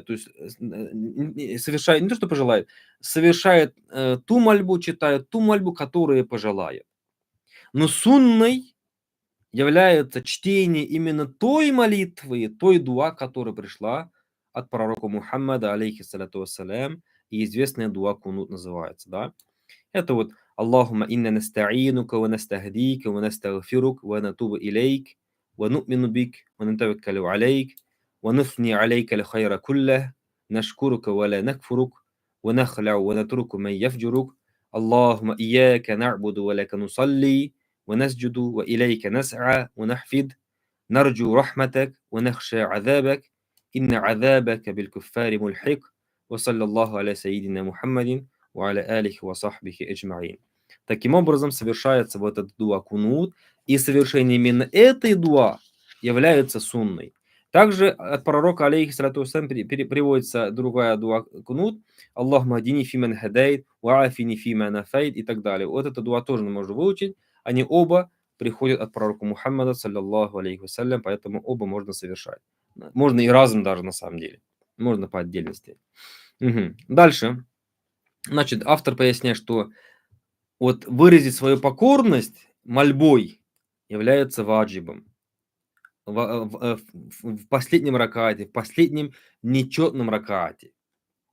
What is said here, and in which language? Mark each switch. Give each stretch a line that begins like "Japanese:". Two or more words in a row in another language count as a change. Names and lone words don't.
Russian: То есть совершает не то, что пожелает, совершает ту мольбу, читает ту мольбу, которую пожелает. Но сунной является чтение именно той молитвы, той дуа, которая пришла от пророка Мухаммада,
Arabic: عليه الصلاة والسلام,
Russian: и известная дуа кунут называется, да. Это вот
Arabic: اللهم إنا نستعينك ونستهديك ونستغفرك ونتوب إليك ونؤمن بك ونتوكل عليك ونثني عليك الخير كله نشكرك ولا نكفرك ونخلع ونترك من يفجرك اللهم إياك نعبد ولك نصلي ونسجد وإليك نسعى ونحفد نرجو رحمتك ونخشى عذابك إن عذابك بالكفار ملحق وصلى الله على سيدنا محمد وعلى آله وصحبه أجمعين.
Russian: Таким образом совершается вот этот дуа кунут, и совершение именно этой дуа является сунной. Также от пророка,
Arabic: عليه الصلاة والسلام,
Russian: приводится другая дуа кунут.
Arabic: اللهم اهدني فيمن هديت وعافني فيمن عافيت
Russian: и так далее. Вот эту дуа тоже можно выучить. Они оба приходят от пророка Мухаммада,
Arabic: صلى الله عليه وسلم,
Russian: поэтому оба можно совершать. Можно и разом даже на самом деле. Можно по отдельности. Дальше. Значит, автор поясняет, что вот выразить свою покорность мольбой является ваджибом. В последнем ракаате, в последнем нечетном ракаате.